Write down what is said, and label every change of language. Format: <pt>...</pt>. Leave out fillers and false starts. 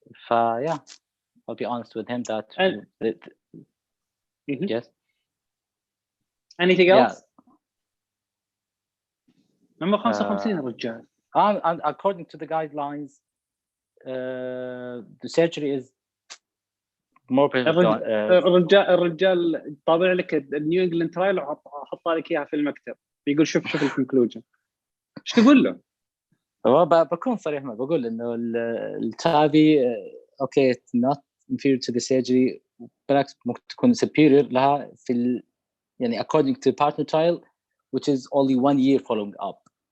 <en>Yeah, I'll be honest with him that. Yes. Anything else? number 55 رجال. And according to the guidelines, the surgery is more.</en> <ar>الرجال طابع لك النيو انجلاند ترايل وحط لك اياها في المكتب، بيقول شوف الكونكلوجن. ايش تقول له؟ بكون صريح معك بقول انه التابي اوكي</ar> <en>not inferior to the surgery</en> <ar>بالعكس ممكن تكون superior لها في يعني</ar> <en>according to the partner trial which is only 1 year following up.</en>